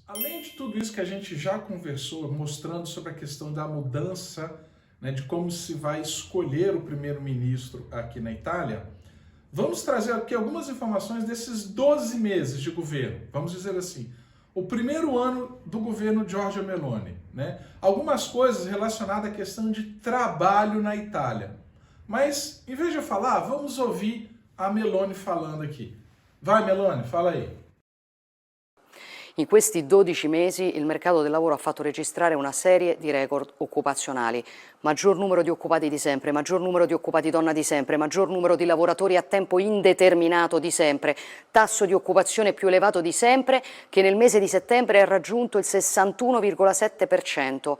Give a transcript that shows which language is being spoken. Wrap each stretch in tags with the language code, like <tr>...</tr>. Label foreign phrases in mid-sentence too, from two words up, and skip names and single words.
<pt>Além de tudo isso que a gente já conversou, mostrando sobre a questão da mudança, né, de como se vai escolher o primeiro-ministro aqui na Itália, vamos trazer aqui algumas informações desses 12 meses de governo, vamos dizer assim, o primeiro ano do governo Giorgia Meloni, né? Algumas coisas relacionadas à questão de trabalho na Itália. Mas, em vez de eu falar, vamos ouvir a Meloni falando aqui. Vai, Meloni, fala aí.</pt> <it>In questi 12 mesi il mercato del lavoro ha fatto registrare una serie di record occupazionali. Maggior numero di occupati di sempre, maggior numero di occupati donna di sempre, maggior numero di lavoratori a tempo indeterminato di sempre, tasso di occupazione più elevato di sempre che nel mese di settembre ha raggiunto il 61,7%.</it>